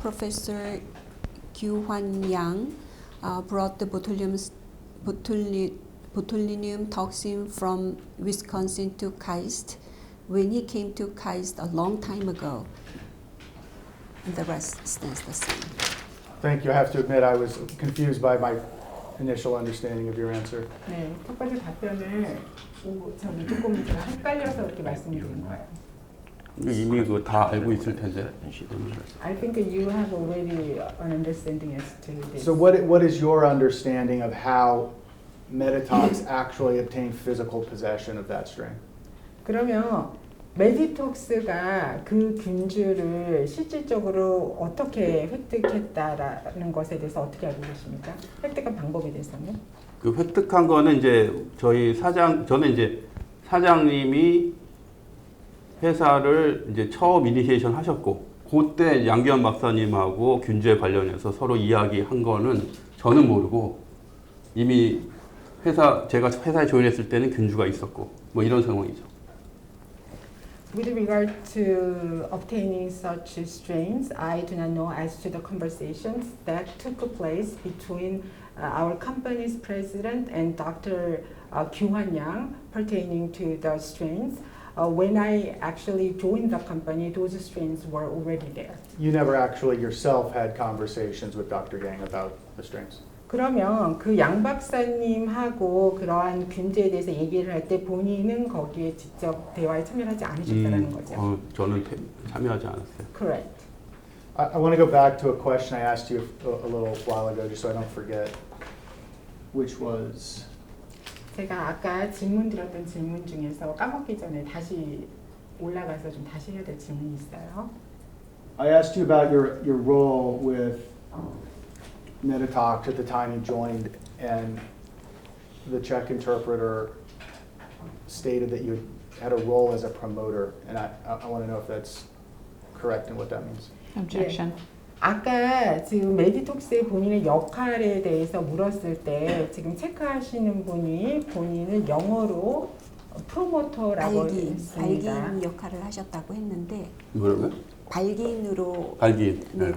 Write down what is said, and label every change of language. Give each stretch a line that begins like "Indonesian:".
English: Professor Kyu Hwan Yang brought the botulinum toxin from Wisconsin to KAIST when he came to KAIST a long time ago. And the rest stays the same. Thank you. I have to admit I was confused by my initial understanding of your answer.
Korean: 네, 첫 번째 답변을 저기 조금 제가 헷갈려서 이렇게 말씀드린 거예요. 이미 그거 다 알고 있을 텐데.
English: I think you have already an understanding as to this. So what is your understanding of how Meditox actually obtained physical possession of that strain?
Korean: 그러면 메디톡스가 그 균주를 실질적으로 어떻게 획득했다라는 것에 대해서 어떻게 알고 계십니까? 획득한 방법에 대해서는? 그 획득한 거는 이제 저는 이제 사장님이 회사를 이제 처음 이니시에이션 하셨고, 그때 양규환 박사님하고 균주에 관련해서 서로 이야기한 거는 저는 모르고, 이미 제가 회사에 조인했을 때는 균주가 있었고, 뭐 이런 상황이죠.
English: With regard to obtaining such strains, I do not know as to the conversations that took place between our company's president and Dr. Kyu-Han Yang pertaining to the strains. When I actually joined the company, those strains were already there. You never actually yourself had conversations with Dr. Yang about the strains?
Korean: 그러면 그 양 박사님하고 그러한 균제에 대해서 얘기를 할 때 본인은 거기에 직접 대화에 참여하지 않으셨다는 거죠. 저는 참여하지 않았어요.
English: Correct. I want to go back to a question I asked you a little while ago, just so I don't forget, which was...
Korean: 제가 아까 질문 드렸던 질문 중에서 까먹기 전에 다시 올라가서 좀 다시 해야 될 질문이 있어요.
English: I asked you about your role with Meditox at the time you joined, and the Czech interpreter stated that you had a role as a promoter, and I want to know if that's correct and what that means. Objection.
Korean: 아까 지금 메디톡스의 본인의 역할에 대해서 물었을 때 지금 체크하시는 분이 본인을 영어로 프로모터라고 했습니다. 발기인 역할을 하셨다고 했는데 뭐라고요? 발기인으로 발기인.